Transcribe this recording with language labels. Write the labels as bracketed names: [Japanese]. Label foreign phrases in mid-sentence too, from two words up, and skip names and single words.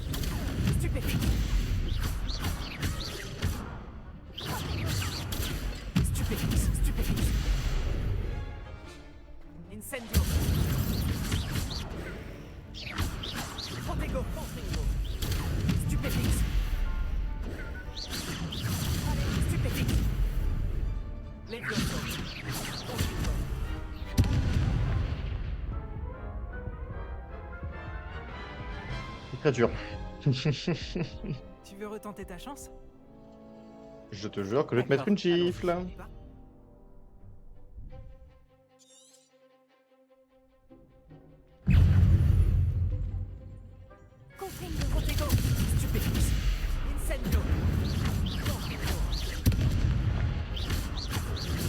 [French] Stupéfix. Stupéfix. Stupéfix. Incendio. Protego. Stupéfix. Stupéfix. Levioso. C'est très dur. Tu veux retenter ta chance? Je te jure que je vais te mettre une gifle. Protego. Stupéfix. Incendio.